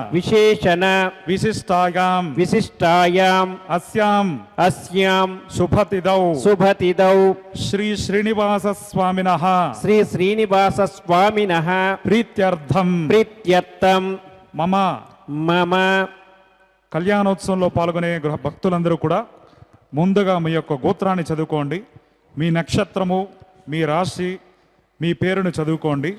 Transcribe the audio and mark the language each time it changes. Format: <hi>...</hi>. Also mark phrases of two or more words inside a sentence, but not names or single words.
<sa>विशिष्टायाम् अस्यां शुभतिथौ श्री श्रीनिवास स्वामिनः प्रीत्यर्थं मम</sa> <te>కళ్యాణోత్సవంలో పాల్గొనే భక్తులందరూ కూడా ముందుగా మీ యొక్క గోత్రాన్ని చదువుకోండి. మీ నక్షత్రము, మీ రాశి, మీ పేరును చదువుకోండి.</te>